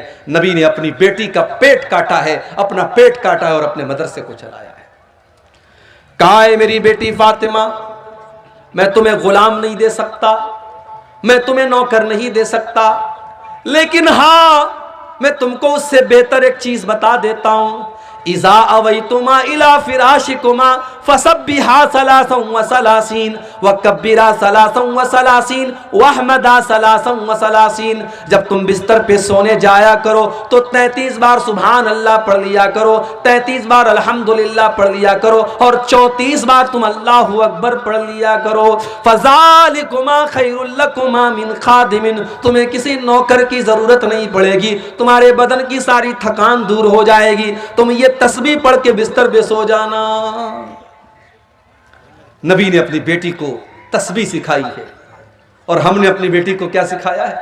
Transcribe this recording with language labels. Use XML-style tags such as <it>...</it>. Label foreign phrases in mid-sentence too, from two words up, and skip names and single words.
<hi>नबी ने अपनी बेटी का पेट काटा है, अपना पेट काटा है और अपने मदरसे को चलाया है। कहा है, मेरी बेटी फातिमा, मैं तुम्हें गुलाम नहीं दे सकता, मैं तुम्हें नौकर नहीं दे सकता, लेकिन हां, मैं तुमको उससे बेहतर एक चीज बता देता हूं।</hi> <ar>إذا أويتما إلى فراشكما فسبحا ثلاثا وثلاثين وكبرا ثلاثا وثلاثين واحمدا ثلاثا وثلاثين व कब्बिरा सलासन व सलासीन व अहमदा सलासन व सलासीन।</ar> <hi>जब तुम बिस्तर पे सोने जाया करो तो 33 बार</hi> <ar>سبحان الله</ar> <hi>पढ़ लिया करो, 33 बार अल्हम्दुलिल्लाह पढ़ लिया करो और 34 बार तुम</hi> <ar>الله أكبر</ar> <hi>पढ़ लिया करो।</hi> <ar>فذلكما خير لكما من خادم,</ar> <hi>तुम्हें किसी नौकर की जरूरत नहीं पड़ेगी, तुम्हारे बदन की सारी थकान दूर हो जाएगी, तुम ये तस्बीह पढ़ के बिस्तर पे सो जाना। नबी ने अपनी बेटी को तस्बीह सिखाई है और हमने अपनी बेटी को क्या सिखाया है?</hi>